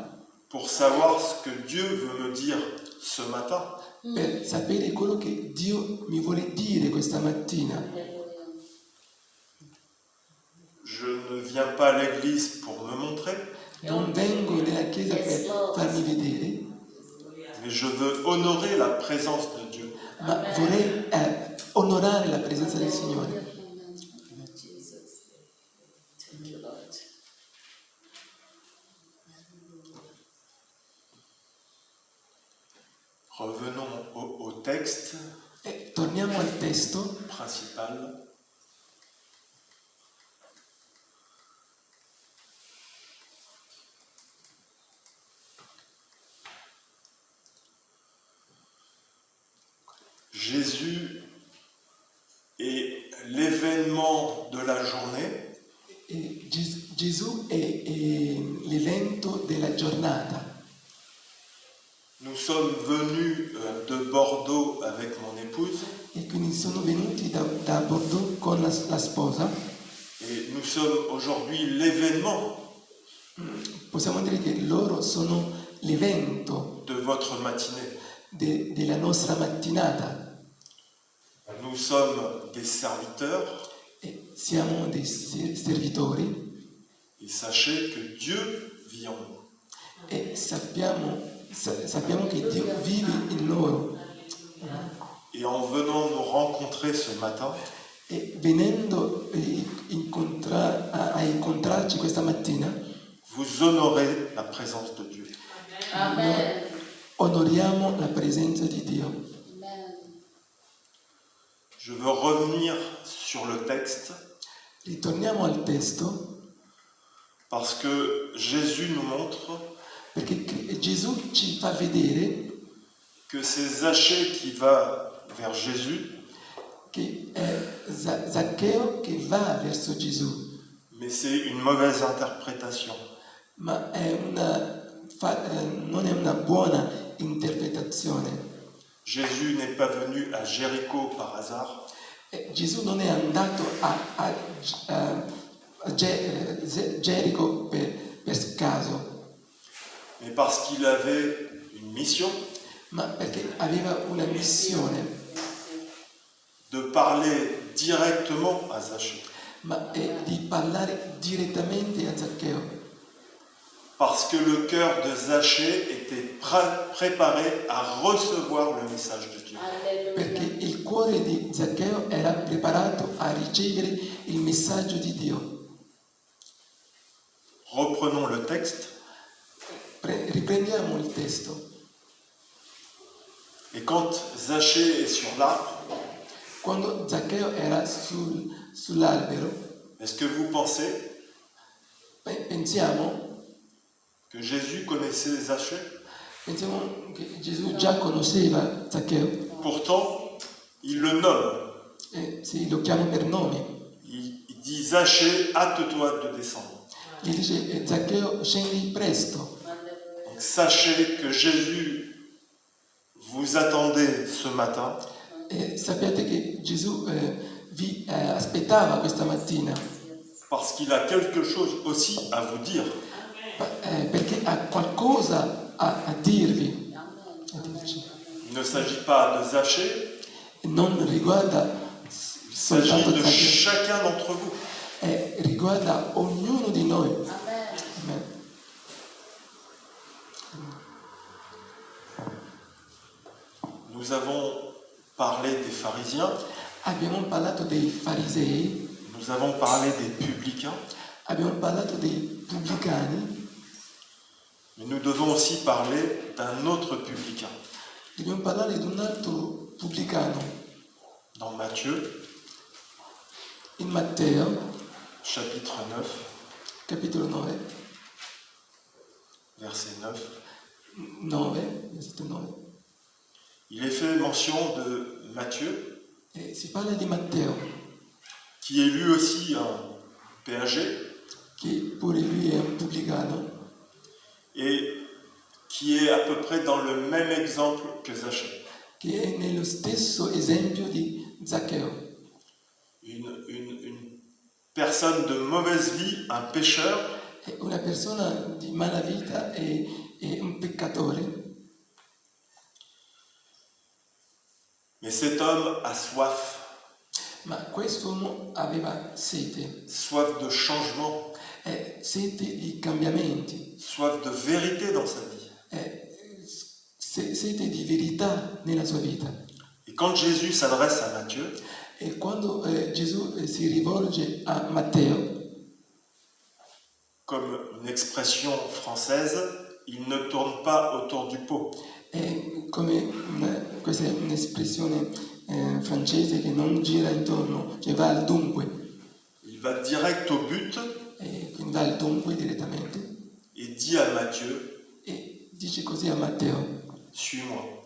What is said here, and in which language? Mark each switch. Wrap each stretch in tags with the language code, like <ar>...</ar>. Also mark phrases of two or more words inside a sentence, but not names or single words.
<fr>pour savoir ce que Dieu veut me dire ce matin.</fr> <it>per sapere quello che Dio mi vuole dire questa mattina.</it> <fr>Je ne viens pas à l'église pour me montrer,</fr> <it>Non vengo nella chiesa per farmi vedere,</it> <fr>mais je veux honorer la présence de Dieu.</fr> <it>ma vorrei onorare la presenza del Signore.</it> <fr>Revenons au texte</fr> <it>Torniamo al testo</it> <fr>principal. Jésus est l'événement de la journée.</fr> <it>Gesù è l'evento della giornata.</it> <fr>Nous sommes venus de Bordeaux avec mon épouse</fr> <it>E quindi sono venuti da Bordeaux con la sposa.</it> <fr>et nous sommes aujourd'hui l'événement</fr> <it>Possiamo dire che loro sono l'evento</it> <fr>de votre matinée.</fr> <it>della nostra mattinata.</it> <fr>Nous sommes des serviteurs</fr> <it>E siamo dei servitori</it> <fr>et sachez que Dieu vit en nous.</fr> <it>e sappiamo che Dio vive in loro.</it> <fr>Et en venant nous rencontrer ce matin,</fr> <it>E venendo a incontrarci questa mattina,</it> <fr>vous honorez la présence de Dieu. Amen.</fr> <it>onoriamo la presenza di Dio. Amen.</it> <fr>Je veux revenir sur le texte</fr> <it>Ritorniamo al testo</it> <fr>parce que Jésus nous montre</fr> <it>perché Gesù ci fa vedere</it> <fr>que c'est Zachée qui va vers Jésus,</fr> <it>che è Zaccheo che va verso Gesù,</it> <fr>mais c'est une mauvaise interprétation.</fr> <it>ma non è una buona interpretazione.</it> <fr>Jésus n'est pas venu à Jéricho par hasard.</fr> <it>Gesù non è andato a Gerico per caso,</it> <fr>Mais parce qu'il avait une mission</fr> <it>ma perché aveva una missione,</it> <fr>de parler directement à Zachée.</fr> <it>ma è di parlare direttamente a Zaccheo,</it> <fr>Parce que le cœur de Zachée était préparé à recevoir le message de Dieu.</fr> <it>perché Alleluia. il cuore di Zaccheo era preparato a ricevere il messaggio di Dio.</it> <fr>Reprenons le texte.</fr> <it>Riprendiamo il testo.</it> <fr>Et quand Zachée est sur l'arbre,</fr> <it>Quando Zaccheo era sull'albero,</it> <fr>est-ce que vous pensez</fr> <it>pensiamo</it> <fr>que connaissait Zachée?</fr> <it>che Gesù già conosceva Zaccheo,</it> <fr>Pourtant, il le nomme.</fr> <it>sì, lo chiama per nome.</it> <fr>Il dit Zachée, hâte-toi de descendre.</fr> <it>Gli dice Zaccheo scendi presto. Alleluia.</it> <fr>Donc, sachez que Jésus vous attendait ce matin</fr> <it>Sappiate che Gesù vi aspettava questa mattina</it> <fr>parce qu'il a quelque chose aussi à vous dire.</fr> <it>perché ha qualcosa a dirvi. Amen.</it> <fr>Il ne s'agit pas de Zachée,</fr> <it>Non riguarda</it> <fr>il s'agit</fr> <it>soltanto</it> <fr>de</fr> <it>Zaccheo,</it> <fr>chacun d'entre vous.</fr> <it>riguarda ognuno di noi. Amen. Amen.</it> <fr>Nous avons parlé des pharisiens,</fr> <it>Abbiamo parlato dei farisei,</it> <fr>nous avons parlé des publicains,</fr> <it>abbiamo parlato dei pubblicani,</it> <fr>mais nous devons aussi parler d'un autre publicain.</fr> <it>dobbiamo parlare di un altro pubblicano.</it> <fr>Dans Matthieu,</fr> <it>In Matteo,</it> <fr>chapitre 9,</fr> <it>capitolo 9,</it> <fr>verset 9,</fr> <it>9, versetto 9,</it> <fr>il est fait mention de Matthieu,</fr> <it>si parla di Matteo,</it> <fr>qui est lui aussi un péager</fr> <it>che pure lui è un pubblicano,</it> <fr>et qui est à peu près dans le même exemple que Zachée.</fr> <it>che è nello stesso esempio di Zaccheo.</it> <fr>Une personne de mauvaise vie, un pécheur,</fr> <it>È una persona di malavita e un peccatore,</it> <fr>mais cet homme a soif,</fr> <it>ma quest'uomo aveva sete,</it> <fr>soif de changement,</fr> <it>sete di cambiamenti,</it> <fr>soif de vérité dans sa vie.</fr> <it>sete di verità nella sua vita.</it> <fr>Et quand Jésus s'adresse à Matthieu,</fr> <it>E quando Gesù si rivolge a Matteo,</it> <fr>comme une expression française, il ne tourne pas autour du pot.</fr> <it>questa è un'espressione francese che non gira intorno, cioè va al dunque,</it> <fr>Il va direct au but</fr> <it>quindi va al dunque direttamente</it> <fr>et dit à Matthieu,</fr> <it>e dice così a Matteo,</it> <fr>suis-moi.</fr>